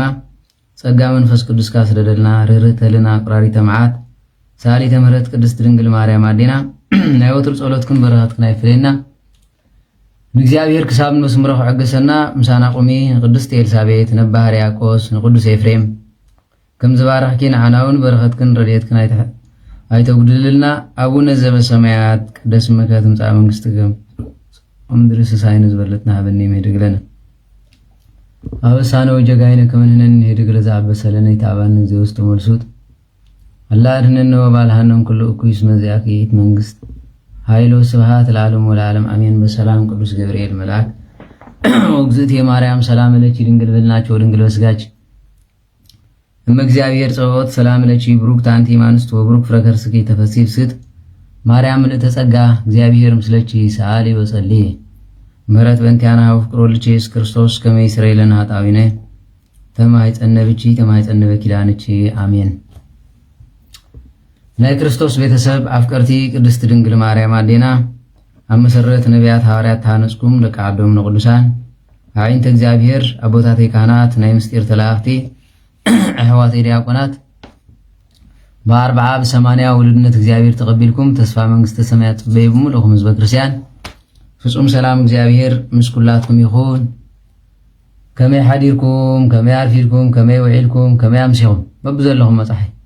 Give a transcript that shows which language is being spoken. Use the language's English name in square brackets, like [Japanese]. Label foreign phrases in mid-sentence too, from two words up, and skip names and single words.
[Tigrinya] ጸጋ መንፈስ ቅዱስካ ስደደልና ርህርህተ ህሊና ቁራሪተ መዓት ሰአሊተ ምሕረት ቅድስት ድንግል ማርያም አዴና ናይ ወትር ጸሎትክን በረኸትክን አይፍለየና ንእግዚአብሔር ክሳብ መስምሮ ክዕገሰና ምሳና ቁሚ ንቅድስት ኤልሳቤጥ ነባ ሕርያቆስ ንቅዱስ ኤፍሬም ከም ዝባረኽኪ ንዓናውን በረኸትክን ረድኤትክን አይተጉድልልና [Geez] አቡነ ዘበሰማያት ቅደስ ስምከ ትምጻእ መንግሥትከ ወምድር ሲሳይነ ዝበለጥና ሀበነ ይምህድግለነ አበሳነ ወጀጋይነ ከመ ንሕነኒ ንህድግ ለዘአበሰለነ ኢታብአነ ዘውስተ መልሱት አላ አድኅነነ ወባልሐነ ኩሉ እኩይ እስመ ዚአከ ይእቲ መንግሥት ኃይሎ ስብሐት ለዓለሙ ወለዓለም አሜን። በሰላም ቅዱስ ገብርኤል መልአክ ወእግዝእትየ ማርያም ሰላም ለኪ ድንግል በልናቸው ድንግል በስጋች እመ እግዚአብሔር ጸባኦት ሰላም ለኪ ብሩክት አንቲ እምአንስት ወብሩክ ፍሬ ከርሥኪ ተፈሥሒ ፍስሕት ማርያም ምልዕተ ጸጋ እግዚአብሔር ምስለኪ ሰአሊ ወጸልዪ ምሕረት በእንቲአነ ወፍቅር ወልድኪ ኢየሱስ ክርስቶስ ከመ ይስረይ ለነ ኃጣውኢነ ተማኅፀነ ብኪ ተማኅፀነ በኪዳንኪ አሜን። [Tigrinya] ናይ ክርስቶስ ቤተሰብ አፍቀርቲ ቅድስት ድንግል ማርያም አዴና ኣብ መሰረት ነቢያት ሐዋርያት ተሃነጽኩም ደቂ ዓዶም ንቅዱሳን አዕይንተ እግዚአብሔር አቦታተይ ካህናት ናይ ምስጢር ተላእኽቲ ኣሕዋተይ ዲያቆናት በ40 በ80 ውልድነት እግዚአብሔር ተቀቢልኩም ተስፋ መንግሥተ ሰማያት ጽበይ ብምሉኹም ህዝበ ክርስቲያን ፍጹም ሰላም እግዚአብሔር ምስ ኩላትኩም ይኹን። ከመይ ሓዲርኩም ከመይ አርፊድኩም ከመይ ውዒልኩም ከመይ ኣምሲኹም በብዘለኹም መጻሒ